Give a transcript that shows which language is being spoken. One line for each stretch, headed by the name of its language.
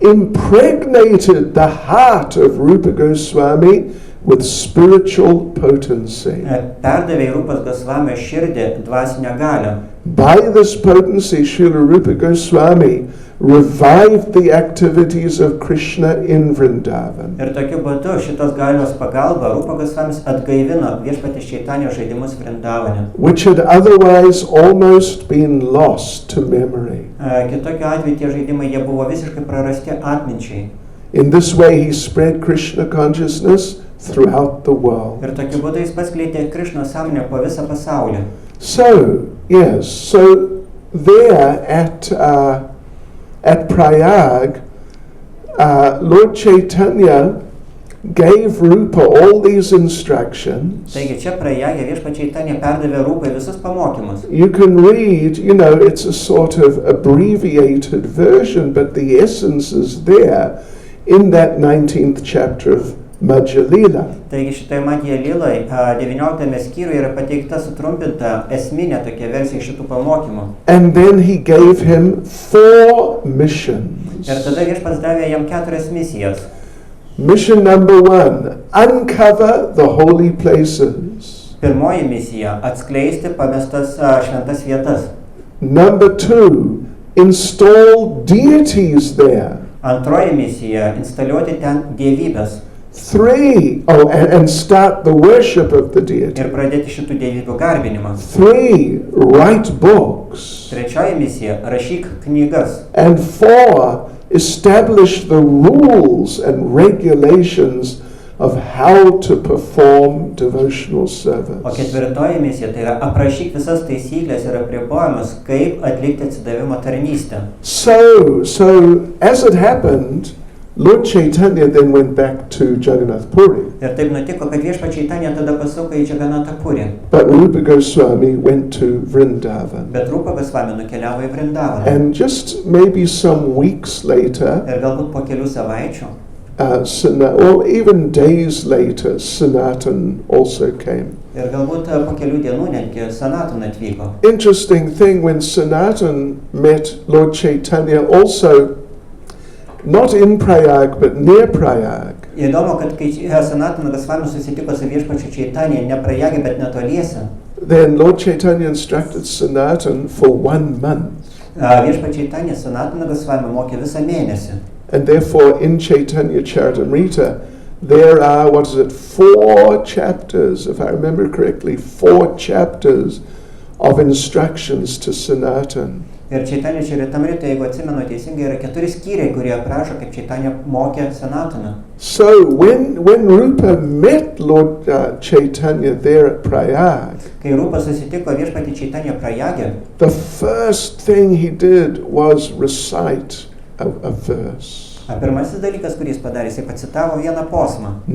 English: impregnated the heart of Rupa Goswami with spiritual potency.
Lithuanian: perdavė Rūpas Gosvamio širdį dvasinę galią.
English: By this potency, Srila Rupa Goswami revived the activities of Krishna in Vrindavan,
Lithuanian: Ir tokiu būdu šitos galios pagalba Rūpa Gosvamis atgaivino viešpatės Chaitanijos žaidimus Vrindavane.
English: which had otherwise almost been lost to memory.
Lithuanian: Kitokiu atveju tie žaidimai jie buvo visiškai prarasti atminčiai.
English: In this way, he spread Krishna consciousness throughout the world.
Lithuanian: Ir tokiu būdu jis paskleidė Krišnos sąmonę po visą pasaulį.
English: So, yes, so there at Prayag, Lord Chaitanya gave Rupa all these instructions.
Lithuanian: Taigi čia Prayage Viešpats Chaitanya perdavė Rupai visus pamokymus.
English: You can read, it's a sort of abbreviated version, but the essence is there in that 19th chapter of Madhya Lila.
Lithuanian: Taigi šitoje Madhya Lilai 19 skyriuje yra pateikta sutrumpinta esminė tokia versija šitų pamokymų.
English: And then he gave him 4 missions.
Lithuanian: Ir tada Viešpats davė jam 4 misijas.
English: Mission number 1, uncover the holy places.
Lithuanian: Pirmoji misija – atskleisti pamestas šventas vietas.
English: Number 2, install deities there.
Lithuanian: Antroji misija – instaliuoti ten dievybės.
English: 3, and start the worship of the deity.
Lithuanian: Ir pradėti šitų dievybių garbinimą.
English: 3, write books.
Lithuanian: Trečioji misija – rašyk knygas.
English: And 4, establish the rules and regulations of how to perform devotional service.
Lithuanian: O ketvirtoji misija tai yra aprašyk visas taisyklės ir apribojimus, kaip atlikti atsidavimo tarnystę.
English: So as it happened, Lord Chaitanya then went back to Jagannath Puri.
Lithuanian: Ir taip nutiko, kad Viešpats Chaitanya tada pasuko į Jagannath Purį.
English: But Rupa Goswami went to Vrindavan.
Lithuanian: Bet Rupa Goswami nukeliavo į Vrindavaną.
English: And just maybe some weeks later,
Lithuanian: Ir galbūt po kelių savaičių,
English: or even days later, Sanatan also came.
Lithuanian: ir galbūt po kelių dienų netgi Sanatana atvyko.
English: Interesting thing, when Sanatan met Lord Chaitanya also, not in Prayag, but near Prayag.
Lithuanian: Įdomu, kad kai Sanatana Goswami susitiko su Viešpačiu Chaitanya ne Prayage, bet netoliese,
English: Then Lord Chaitanya instructed Sanatan for 1 month.
Lithuanian: Viešpats Chaitanya Sanatana Goswami mokė visą mėnesį.
English: And therefore in Chaitanya Charitamrita, there are, 4 chapters, if I remember correctly, 4 chapters of instructions to Sanatan.
Lithuanian: Ir Chaitanya Charitamrita, jeigu atsimenu teisingai, yra 4 skyriai, kurie aprašo, kaip Chaitanya mokė Sanataną.
English: So when Rupa met Lord Chaitanya there at Prayag,
Lithuanian: Kai Rupa susitiko Viešpatį Chaitanya Prayage,
English: the first thing he did was recite a verse.
Lithuanian: pirmasis dalykas, kurį jis padarė, jis pacitavo vieną posmą.